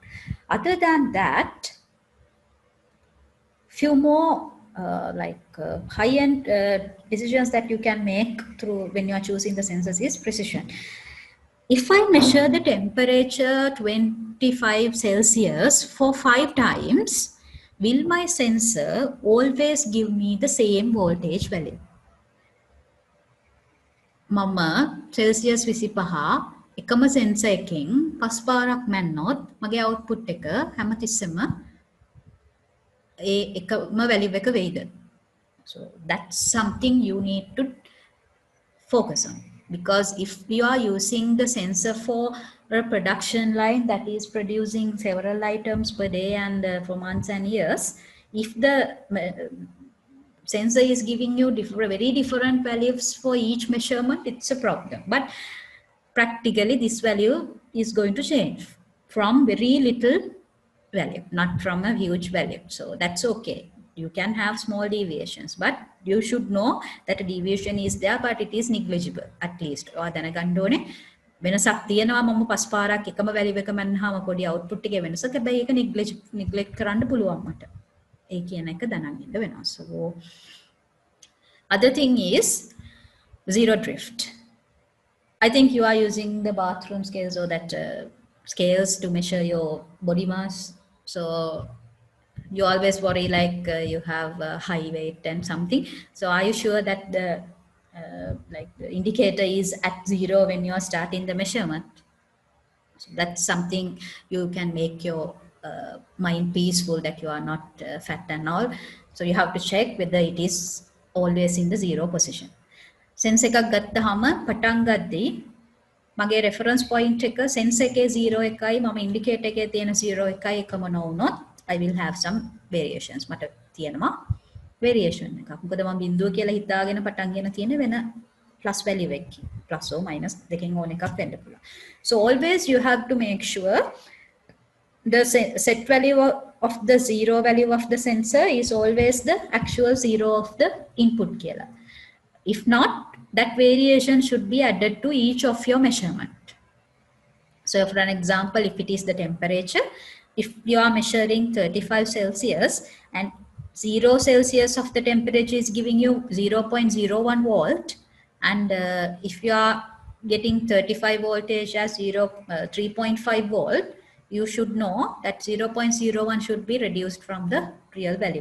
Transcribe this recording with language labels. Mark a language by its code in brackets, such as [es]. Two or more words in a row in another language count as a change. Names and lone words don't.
[en] Other than that, few more high-end decisions that you can make through when you are choosing the sensors is precision. If I measure the temperature 25 Celsius for 5 times, will my sensor always give me the same voltage value? [si] මම Celsius 25 එකම sensor එකකින් 5 පාරක් මැන්නොත් මගේ output එක හැමතිස්සෙම ඒ එකම value එක වෙයිද? [en] So that's something you need to focus on, because if you are using the sensor for a production line that is producing several items per day and for months and years, if the sensor is giving you very different values for each measurement, it's a problem. But practically this value is going to change from very little value, not from a huge value. So that's okay. You can have small deviations, but you should know that a deviation is there, but it is negligible at least. [si] ඔයා දැනගන්න ඕනේ වෙනසක් තියෙනවා. මම පස් පාරක් එකම value එක මන්නාම පොඩි output එකේ වෙනසක්. හැබැයි ඒක neglect කරන්න පුළුවන් මට. ඒ කියන එක දැනගන්න ඉන්න වෙනවා. [en] So other thing is zero drift. I think you are using the bathroom scales or that scales to measure your body mass. So you always worry like you have high weight and something. So are you sure that the the indicator is at 0 when you are starting the measurement? So that's something you can make your mind peaceful, that you are not fat and all. So you have to check whether it is always in the 0 position. [si] Sense එකක් ගත්තාම පටන් ගද්දී මගේ [en] reference point [si] එක sense එකේ 0 එකයි මම indicator එකේ තියෙන 0 එකයි එකම නොවුනොත් [en] I will have some variations. [si] මට තියෙනවා variation එකක්. මොකද මම බිඳුව කියලා හිතාගෙන පටන් ගෙන තියෙන වෙන [en] plus value [si] එකකින් [en] plus or minus [si] දෙකෙන් ඕන එකක් වෙන්න පුළුවන්. [en] So always you have to make sure the set value of the 0 value of the sensor is always the actual 0 of the input කියලා. If not, that variation should be added to each of your measurement. So for an example, if it is the temperature, if you are measuring 35 Celsius and 0 Celsius of the temperature is giving you 0.01 volt, and if you are getting 35 voltage as 3.5 volt, you should know that 0.01 should be reduced from the real value.